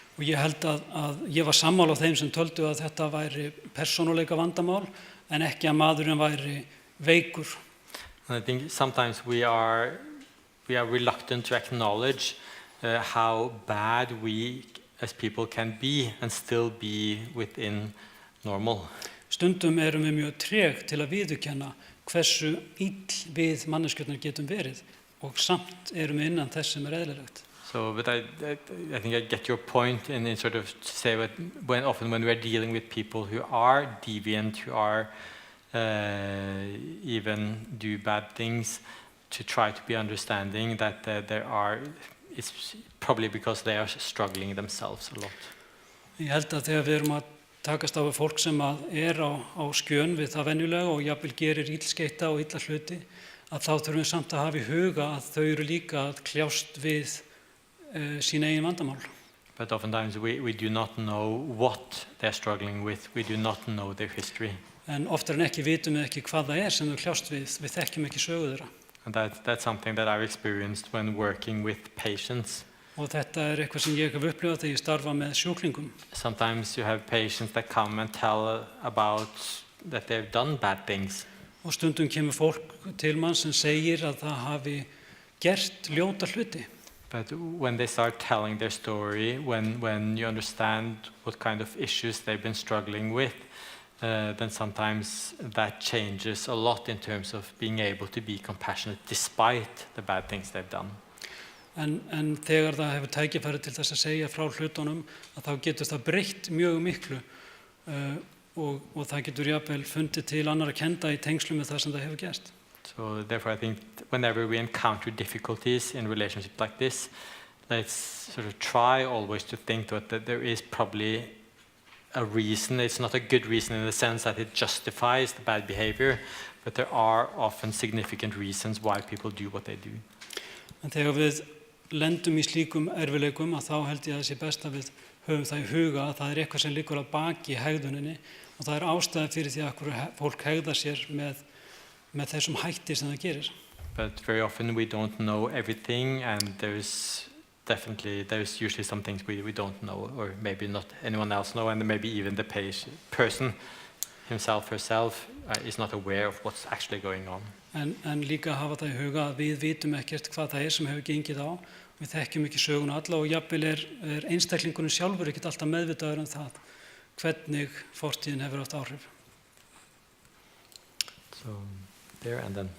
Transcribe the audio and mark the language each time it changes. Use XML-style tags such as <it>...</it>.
<is>Og ég held að ég var sammála þeim sem töldu að þetta væri persónuleika vandamál en ekki að maðurinn væri veikur.</is> <en>And I think sometimes we are reluctant to acknowledge how bad we as people can be and still be within normal.</en> <is>Stundum erum við mjög treg til að viðurkenna hversu ill við manneskjurnar getum verið og samt erum við innan þess sem eðlilegt.</is> <en>So, but I think I get your point in sort of say that often when we are dealing with people who are deviant, who are even do bad things, to try to be understanding that it's probably because they are struggling themselves a lot.</en> <is>Ég held að þegar við erum að takast á við fólk sem á skjön við það venjulega og jafnvel gerir illskeita og illa hluti, að þá þurfum við samt að hafa í huga að þau eru líka að kljást við sín eigin vandamál.</is> <en>But oftentimes we do not know what they're struggling with. We do not know their history.</en> <is>En oftar en ekki vitum við ekki hvað það sem þau kljást við. Við þekkjum ekki sögu þeirra.</is> <en>And that's something that I've experienced when working with patients.</en> <is>Og þetta eitthvað sem ég hef upplifað þegar ég starfa með sjúklingum.</is> <en>Sometimes you have patients that come and tell about that they've done bad things.</en> <is>Og stundum kemur fólk til mann sem segir að það hafi gert ljóta hluti.</is> <en>But when they start telling their story, when you understand what kind of issues they've been struggling with, then sometimes that changes a lot in terms of being able to be compassionate despite the bad things they've done.</en> <is>En þegar það hefur tækifæri til þess að segja frá hlutunum, að þá getur það breytt mjög miklu og það getur jafnvel fundið til annarra kenda í tengslum með það sem það hefur gerst.</is> <en>So therefore I think whenever we encounter difficulties in relationships like this, let's sort of try always to think that there is probably a reason. It's not a good reason in the sense that it justifies the bad behavior, but there are often significant reasons why people do what they do.</en> <is>En þegar við lendum í slíkum erfiðleikum að þá held ég að það sé best að við höfum það í huga að það eitthvað sem liggur að baki hegðuninni og það ástæða fyrir því að fólk hegðar sér með þessum hætti sem það gerir.</is> <en>But very often we don't know everything, and there's usually some things we don't know, or maybe not anyone else know, and maybe even the person himself, herself is not aware of what's actually going on.</en> <is>En líka hafa það í huga að við vitum ekkert hvað það sem hefur gengið á, við þekkjum ekki söguna alla og jafnvel er einstaklingurinn sjálfur ekkert alltaf meðvitaður það hvernig fortíðin hefur átt áhrif.</is> <en>So there and then.</en>